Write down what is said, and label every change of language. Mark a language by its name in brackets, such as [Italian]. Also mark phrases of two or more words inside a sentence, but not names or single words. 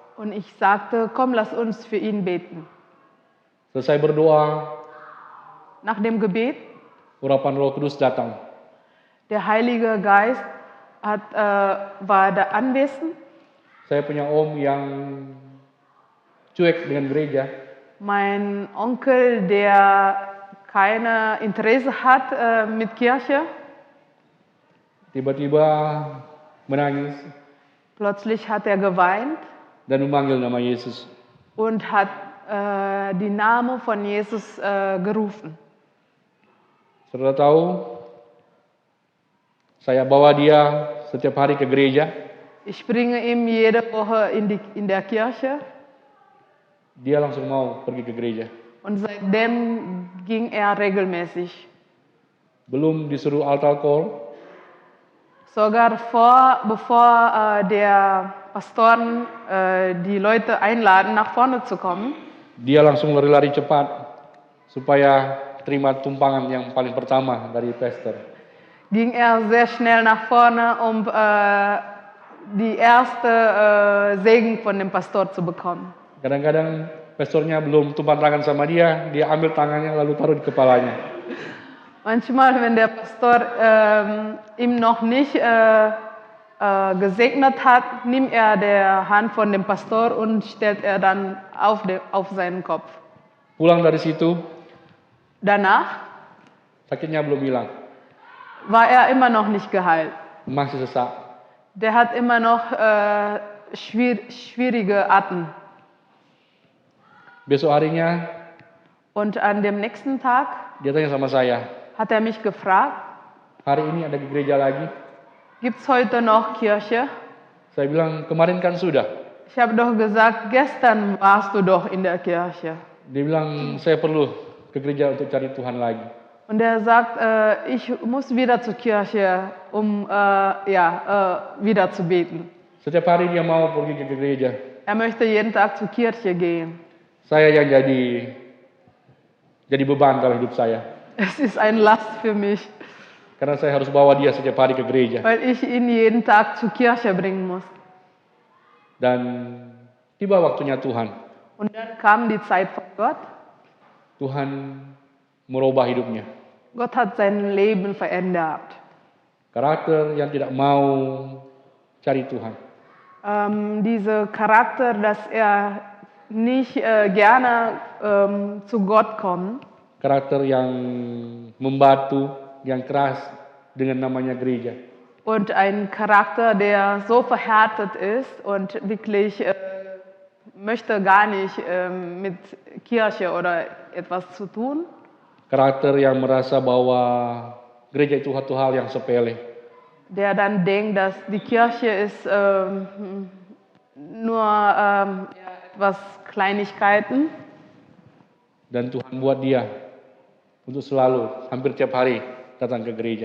[German] Und ich sagte, komm, lass uns für ihn beten. [Indonesian] Selesai berdoa, [German] Nach dem Gebet, [Indonesian] urapan Roh Kudus datang. [German] der Heilige Geist war da anwesend. [Indonesian] Saya punya om yang cuek dengan gereja. [German] Mein Onkel, der keine Interesse hat mit Kirche, [Indonesian] Tiba-tiba menangis [German] plötzlich hat er geweint [Indonesian] dan memanggil nama Yesus. [German] und hat die Namen von Jesus gerufen. [Indonesian] Saudara tahu, saya bawa dia setiap hari ke gereja. [German] Ich bringe ihn jede Woche in der Kirche [Indonesian] Dia langsung mau pergi ke gereja. [German] und seitdem ging er regelmäßig. [Indonesian] Belum disuruh [English] altar call, [German] Sogar bevor der Pastoren die Leute einladen, nach vorne zu kommen, [Indonesian] dia langsung lari-lari cepat supaya terima tumpangan yang paling pertama dari pastor. [German] ging er sehr schnell nach vorne, um die erste Segen von dem Pastor zu bekommen. [Indonesian] Kadang-kadang pastornya belum tumpang tangan sama dia, dia ambil tangannya lalu taruh di kepalanya. [German] Manchmal, wenn der Pastor ihm noch nicht gesegnet hat, nimmt er die Hand von dem Pastor und stellt er dann auf seinen Kopf. [Indonesian] Pulang dari situ, [German] Danach [Indonesian] sakitnya belum hilang, [German] war er immer noch nicht geheilt. [Indonesian] masih sesak. [German] Der hat immer noch schwierige Atem. [Indonesian] Besok harinya [German] Und an dem nächsten Tag [Indonesian] dia tanya sama saya, [German] hat er mich gefragt, [Indonesian] hari ini ada di gereja lagi? [German] gibt es heute noch Kirche? [Indonesian] Saya bilang, kemarin kan sudah. [German] Ich habe doch gesagt, gestern warst du doch in der Kirche. [Indonesian] Dia bilang, saya perlu ke gereja untuk cari Tuhan lagi. [German] Und er sagt, ich muss wieder zur Kirche, um wieder zu beten. [Indonesian] Setiap hari dia mau pergi ke gereja. [German] Er möchte jeden Tag zur Kirche gehen. [Indonesian] Saya yang jadi beban dalam hidup saya. [German] Es ist ein Last für mich, [Indonesian] Karena saya harus bawa dia setiap hari ke gereja. [German] weil ich ihn jeden Tag zur Kirche bringen muss. [Indonesian] Dan tiba waktunya Tuhan. [German] Und dann kam die Zeit von Gott. [Indonesian] Tuhan merubah hidupnya. [German] Gott hat sein Leben verändert. [Indonesian] Karakter yang tidak mau cari Tuhan. [German] Dieser Charakter, dass er nicht gerne zu Gott kommt. [Indonesian] Karakter yang membatu, yang keras dengan namanya gereja. [German] Und ein Charakter, der so verhärtet ist und wirklich möchte gar nicht mit Kirche oder etwas zu tun. [Indonesian] Karakter yang merasa bahwa gereja itu satu hal yang sepele. [German] Der dann denkt, dass die Kirche ist nur etwas Kleinigkeiten. [Indonesian] Dan Tuhan buat dia untuk selalu, hampir tiap hari datang ke gereja.